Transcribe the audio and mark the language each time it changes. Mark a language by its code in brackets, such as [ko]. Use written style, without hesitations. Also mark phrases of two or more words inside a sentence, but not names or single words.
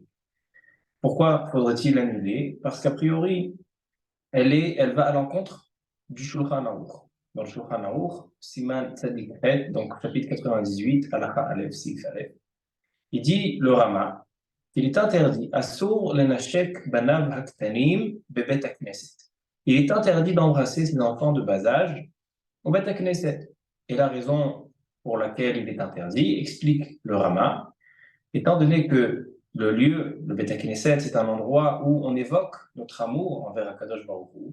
[fr] Pourquoi faudrait-il l'annuler? Parce qu'a priori, elle va à l'encontre du Shulchan Aruch. Dans le Shulchan Aruch, [he] סימן צדי חית, [fr] donc chapitre 98, [he] הלכה אלף, סעיף אלף, [fr] il dit le Rama qu'il est interdit [he] אסור לנשק בניו הקטנים בבית הכנסת. [fr] Il est interdit d'embrasser ses enfants de bas âge au [he] בית כנסת. [fr] Et la raison pour laquelle il est interdit, explique le Rama, étant donné que le lieu, le [he] בית כנסת, [fr] c'est un endroit où on évoque notre amour envers [he] הקדוש ברוך הוא.